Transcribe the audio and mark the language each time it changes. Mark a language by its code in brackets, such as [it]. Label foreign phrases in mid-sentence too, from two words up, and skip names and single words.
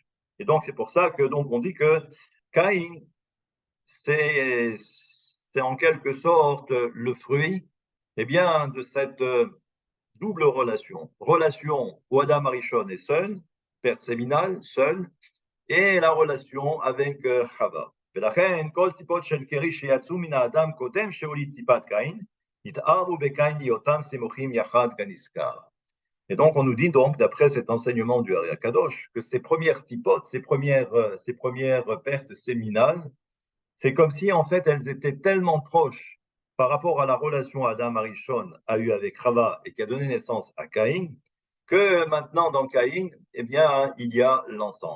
[fr] Et donc, c'est pour ça que, donc, on dit que Caïn, c'est en quelque sorte le fruit, eh bien, de cette double relation. Relation où [he] אדם הראשון [fr] est seul, père séminal, seul, et la relation avec Chava. [he] ולכן, כל טיפות של קרי שיצאו מן האדם קודם שהוליד טיפת קין, התארו בקין להיותם סמוכים יחד כנזכר. [fr] Et donc, on nous dit donc, d'après cet enseignement du [he] האר"י הקדוש, [fr] que ces premières tipotes, ces premières pertes séminales, c'est comme si, en fait, elles étaient tellement proches par rapport à la relation [he] אדם הראשון [fr] a eue avec Chava et qui a donné naissance à Caïn, que maintenant, dans Caïn, eh bien, il y a l'ensemble.